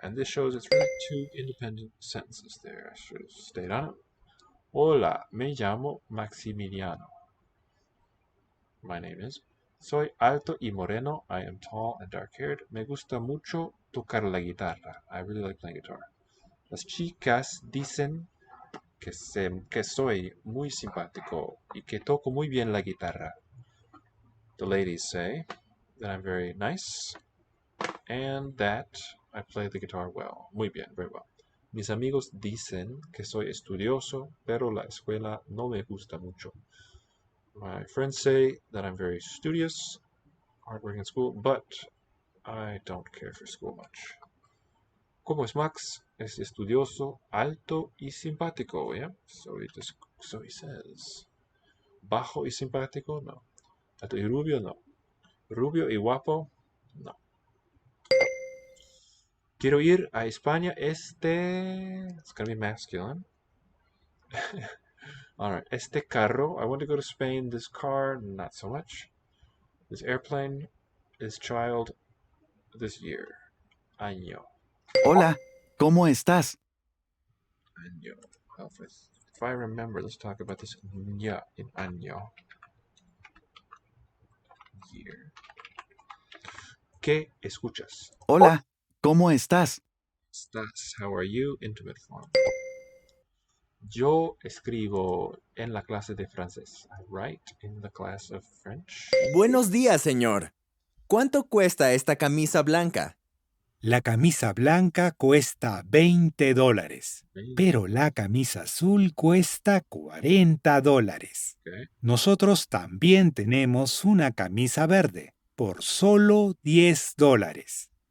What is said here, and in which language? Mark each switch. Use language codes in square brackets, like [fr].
[en] And this shows it's really two independent sentences there. I should have stayed on it. [es] Hola, me llamo Maximiliano. [en] My name is. [es] Soy alto y moreno. [en] I am tall and dark-haired. [es] Me gusta mucho tocar la guitarra. [en] I really like playing guitar. [es] Las chicas dicen que soy muy simpático y que toco muy bien la guitarra. [en] The ladies say that I'm very nice and that I play the guitar well. [es] Muy bien, [en] very well. [es] Mis amigos dicen que soy estudioso, pero la escuela no me gusta mucho. [en] My friends say that I'm very studious, hardworking in school, but I don't care for school much. [es] ¿Cómo es Max? Es estudioso, alto y simpático, yeah? [en] So he says. [es] Bajo y simpático? No. Alto y rubio? No. Rubio y guapo? No. [en] Quiero ir a España este... It's going to be masculine. Alright. [es] Este carro. [en] I want to go to Spain. This car, not so much. This airplane. This child. This year. Año. [es] Hola, ¿cómo estás? [en] Año. Well, if I remember, let's talk about this ña in año. Year. [es] ¿Qué escuchas? Hola, ¿cómo estás? [en] Estás. How are you? Intimate form. [es] Yo escribo en la clase de francés. [en] I write in the class of French. [es] Buenos días, señor. ¿Cuánto cuesta esta camisa blanca? La camisa blanca cuesta $20, pero la camisa azul cuesta $40. [en] Okay. [es] Nosotros también tenemos una camisa verde por solo $10.